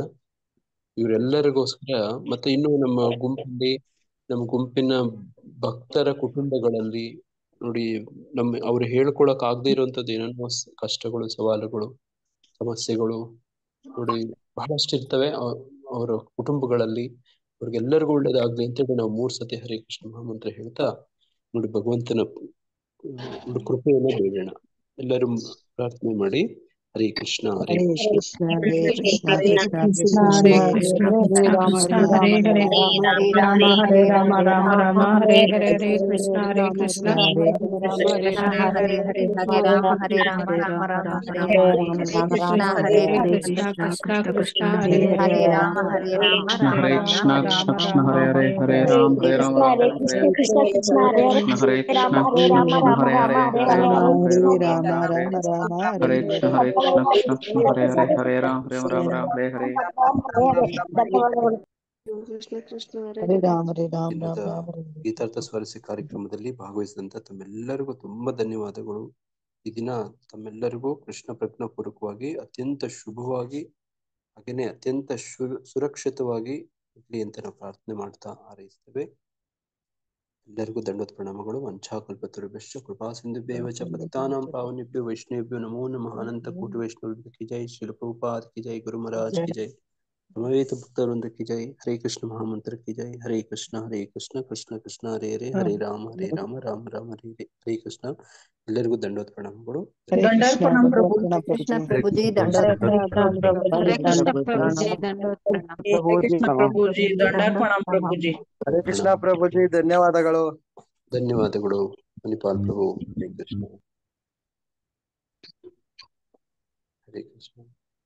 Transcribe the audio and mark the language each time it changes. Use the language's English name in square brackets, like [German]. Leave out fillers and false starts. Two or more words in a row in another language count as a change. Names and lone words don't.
[Kannada] ಇವರೆಲ್ಲರಿಗೋಸ್ಕರ ಮತ್ತೆ ಇನ್ನು ನಮ್ಮ ಗುಂಪಿನ ಭಕ್ತರ ಕುಟುಂಬಗಳಲ್ಲಿ ನೋಡಿ, ಅವ್ರು ಹೇಳ್ಕೊಳಕ್ ಆಗದೆ ಇರುವಂತದ್ದು ಏನೇನೋ ಕಷ್ಟಗಳು, ಸವಾಲುಗಳು, ಸಮಸ್ಯೆಗಳು ನೋಡಿ ಬಹಳಷ್ಟು ಇರ್ತವೆ ಅವರ ಕುಟುಂಬಗಳಲ್ಲಿ. ಅವ್ರಿಗೆಲ್ಲರಿಗೂ ಒಳ್ಳೇದಾಗ್ಲಿ ಅಂತೇಳಿ ನಾವು 3 ಸತಿ ಹರೇ ಕೃಷ್ಣ ಮಹಾಮಂತ್ರ ಹೇಳ್ತಾ ನೋಡಿ ಭಗವಂತನ ಕೃಪೆಯನ್ನು ಬೇಡೋಣ. ಎಲ್ಲರೂ ಪ್ರಾರ್ಥನೆ ಮಾಡಿ. [Sanskrit] ಹರೇ ಕೃಷ್ಣ ಹರೇ ಕೃಷ್ಣ ಹರೇ ಕೃಷ್ಣ ಹರೇ ಕೃಷ್ಣ ಹರೇ ಕೃಷ್ಣ ಕೃಷ್ಣ ಕೃಷ್ಣ ಕೃಷ್ಣ ಹರೇ ಕೃಷ್ಣ ಹರೇ ರಾಮ ಹರೇ ರಾಮ ರಾಮ ರಾಮ ಹರೇ ರಾಮ ರಾಮ ಹರೇ ಹರೇ ಹರೇ ಹರೇ ಹರೇ ಕೃಷ್ಣ ಹರೇ ಕೃಷ್ಣ ಹರೇ ಕೃಷ್ಣ ರಾಮ ಹರೇ ಹರೇ ಹರೇ ರಾಮ ಹರೇ ಹರೇ ಹರೇ ರಾಮ ರಾಮ ಹರೇ ರಾಮ ಹರೇ ರಾಮ ಹರೇ ಹರೇ ರಾಮ ಕೃಷ್ಣ ಹರೇ ಹರೇ ಹರೇ ಕೃಷ್ಣ ಕೃಷ್ಣ ಕೃಷ್ಣ ಹರೇ ಹರೇ ಹರೇ ಹರೇ ರಾಮ ರಾಮ ಹರೇ ರಾಮ ರಾಮ ರಾಮ ಹರೇ ರಾಮ ರಾಮ ರಾಮ कृष्ण ರಾಮ हरे हरे ಹರೇ हरे ಹರೇ राम ಹರೇ राम ಹರೇ हरे ಕೃಷ್ಣ कृष्ण हरे कृष्ण हरे कृष्ण हरे ಹರೇ राम ರಾಮ हरे ಹರೇ राम ರಾಮ हरे ರಾಮ ರಾಮ ಹರೇ हरे ಹರೇ कृष्ण हरे हरे राम राम हरे हरे ಕೃಷ್ಣ ಕೃಷ್ಣ ಹರೇ ಹರೇ ಹರೇ. ರಾಮ ರಾಮ ದಿನದ ರಾಮ ಹರೇ ಹರೇ. [Kannada] ಗೀತಾರ್ಥ ಸ್ವಾರಸ್ಯ ಕಾರ್ಯಕ್ರಮದಲ್ಲಿ ಭಾಗವಹಿಸಿದಂತ ತಮ್ಮೆಲ್ಲರಿಗೂ ತುಂಬಾ ಧನ್ಯವಾದಗಳು. ಈ ದಿನ ತಮ್ಮೆಲ್ಲರಿಗೂ ಕೃಷ್ಣ ಪ್ರಜ್ಞಾಪೂರ್ವಕವಾಗಿ ಅತ್ಯಂತ ಶುಭವಾಗಿ ಹಾಗೇನೆ ಅತ್ಯಂತ ಸುರಕ್ಷಿತವಾಗಿ ಇರ್ಲಿ ಅಂತ ನಾವು ಪ್ರಾರ್ಥನೆ ಮಾಡ್ತಾ ಹಾರೈಸ್ತೇವೆ. ಎಲ್ಲರಿಗೂ ದಂಡೋತ್ ಪ್ರಣಾಮಗಳು. [Sanskrit] ವಂಚಾಕಲ್ಪತರುಭ್ಯಶ್ಚ ಕೃಪಾ ಸಿಂಧುಭ್ಯೇವ ಚ ಪತಿತಾನಾಂ ಪಾವನೇಭ್ಯೋ ವೈಷ್ಣವೇಭ್ಯೋ ನಮೋ ನಮಃ. [Hindi] अनंत कोटि वैष्णव की जय, श्रील प्रभुपाद की जय, गुरु महाराज की जय, समवेत भक्तवृंद की जय. हरे कृष्ण महामंत्र की जय. [Sanskrit] ಹರೇ ಕೃಷ್ಣ ಕೃಷ್ಣ ಕೃಷ್ಣ ಹರೇ ಹರೇ, ಹರೇ ರಾಮ ರಾಮ ರಾಮ ಹರೇ ಹರೇ. ಹರೇ ಕೃಷ್ಣ. [Kannada] ಎಲ್ಲರಿಗೂ ದಂಡೋತ್ ಪ್ರಣಾಮಗಳು. [Sanskrit] ಹರೇ ಕೃಷ್ಣ [Kannada] ಕೃಷ್ಣ ಪ್ರಭುಜಿ ದಂಡೋತ್ [Sanskrit] ಹರೇ ಕೃಷ್ಣ ಕೃಷ್ಣ [Kannada] ಪ್ರಭುಜಿ ದಂಡೋತ್ ಪ್ರಣಾಮ. ಕೃಷ್ಣ ಪ್ರಭುಜಿ ದಂಡಾರ್ಪಣಂ ಪ್ರಭುಜಿ. [Hindi] हरे कृष्ण प्रभु जी ಧನ್ಯವಾದಗಳು. [Kannada] ಧನ್ಯವಾದಗಳು ಮಣಿಪಾಲ್ ಪ್ರಭು. [Sanskrit] ಹರೇ ಕೃಷ್ಣ ಹರೇ ಕೃಷ್ಣ.